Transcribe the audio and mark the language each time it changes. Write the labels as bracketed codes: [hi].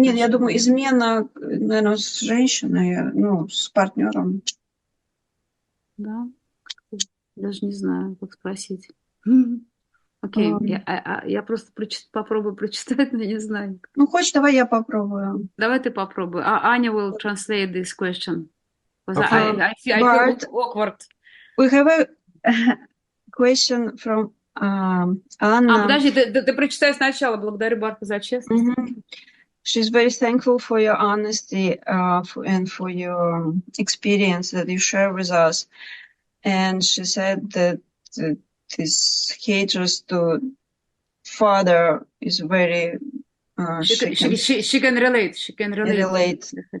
[ru] Нет, я думаю, измена, наверное, с женщиной, ну, с партнером. Да? Даже не знаю, как спросить. Окей, я просто попробую прочитать, но не знаю. Ну, хочешь, давай я попробую. Давай ты попробуй. [en] Аня will translate this question. Okay. I feel awkward. We have a question from Anna. [ru] Подожди, ты прочитай сначала. Благодарю Барта за честность. [en] She's very thankful for your honesty and for your experience that you share with us. And she said that this hatred to father is very... She can relate. She can relate